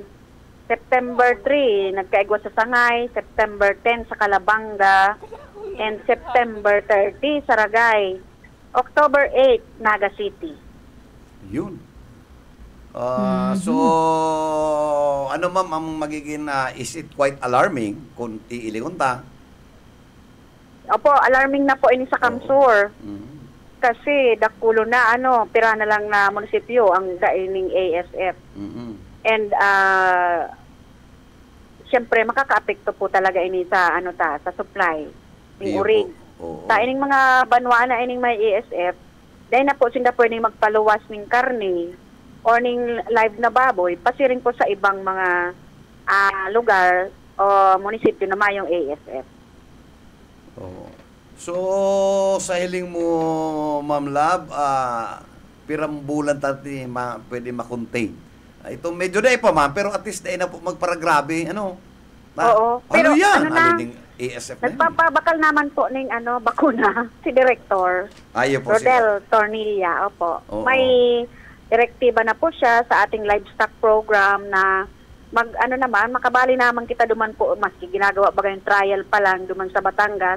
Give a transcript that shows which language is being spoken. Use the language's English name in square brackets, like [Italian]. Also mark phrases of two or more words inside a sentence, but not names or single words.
[Bikol] September 3, nagkaigwa sa Sangay. September 10 sa Calabanga. And September 30 sa Ragay. October 8, Naga City. [Filipino] Yun. So, ano ma'am ang magiging, [English] is it quite alarming [Bikol] kung iilingon ta? Opo, alarming na po ini sa Kamsur. Kasi dakulo na, pira na lang na munisipyo ang daining ASF. And siyempre makakaapekto po talaga ini sa sa supply ng urig. Sa ining mga banwaan na ining may ASF, dahil na po sila pwedeng magpaluwas ng karne or ng live na baboy, pasiring po sa ibang mga lugar o munisipyo na mayong ASF. So, sa hiling mo, Ma'am Lab, pirambulan tati pwede makontain Ito medyo na pa ma'am, pero [English] at least [Bikol] na po magparagrabe. Ano? Oo. Ano Pero yan? ano na, ding ASF na yun? nagpapabakal naman po ng bakuna si Director Ayun po Rodel Tornilla. Opo. Oo. May direktiba na po siya sa ating [English] livestock program [Bikol] na makabali naman kita duman po, maski ginagawa ba yung trial pa lang duman sa Batangas.